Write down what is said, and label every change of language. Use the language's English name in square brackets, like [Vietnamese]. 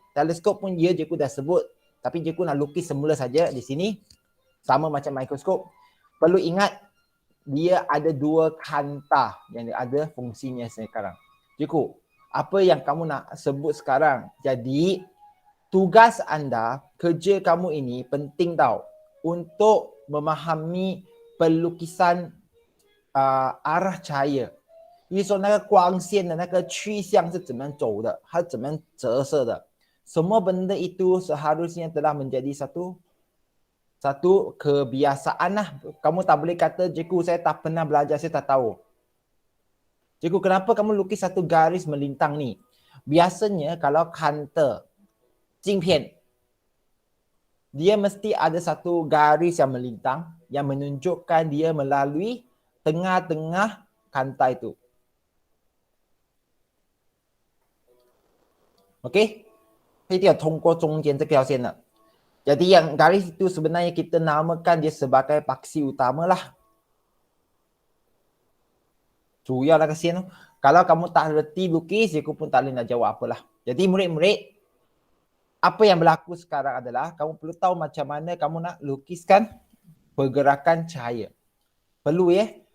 [Malay] Teleskop pun cikgu dah sebut. Tapi cikgu nak lukis semula saja di sini. Sama macam mikroskop. Perlu ingat, dia ada 2 kanta yang ada fungsinya sekarang. Cikgu, apa yang kamu nak sebut sekarang? Jadi, tugas anda, kerja kamu ini penting tau. Untuk memahami pelukisan arah cahaya， [Chinese] 也就是说那个光线的那个去向是怎么走的，它怎么折射的。 [Malay] Semua benda itu seharusnya telah menjadi satu kebiasaan lah. Kamu tak boleh kata, cikgu saya tak pernah belajar, saya tak tahu. Cikgu, kenapa kamu lukis satu garis melintang ni? Biasanya kalau kanta, 镜片, dia mesti ada satu garis yang melintang yang menunjukkan dia melalui tengah-tengah kanta itu. Okey? [Chinese] 一定要通过中间这条线的。 [Malay] Jadi yang garis itu sebenarnya kita namakan dia sebagai paksi utama lah. [Chinese] 主要那个线 [Malay] tu. Kalau kamu tak reti lukis, cikgu pun tak boleh nak jawab apalah. Jadi murid-murid, apa yang berlaku sekarang adalah kamu perlu tahu macam mana kamu nak lukiskan pergerakan cahaya. Perlu ya?